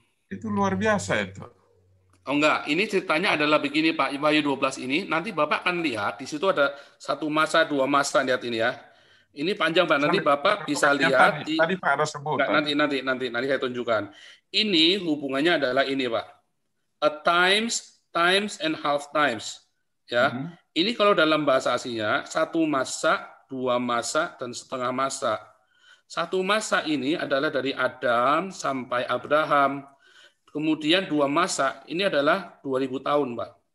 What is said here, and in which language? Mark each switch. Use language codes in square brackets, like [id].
[id] Itu luar biasa itu. Oh enggak, ini ceritanya adalah begini Pak, Wahyu 12 ini, nanti Bapak akan lihat, di situ ada 1 masa, 2 masa, lihat ini ya. Ini panjang Pak, nanti Bapak bisa lihat. Tadi Pak ada sebut. Nanti saya tunjukkan. Ini hubungannya adalah ini Pak. [en] A times, times, and half times. [id] Ya, Ini kalau dalam bahasa aslinya, 1 masa, 2 masa, dan setengah masa. 1 masa ini adalah dari Adam sampai Abraham. Kemudian 2 masa ini adalah 2000 tahun, Pak.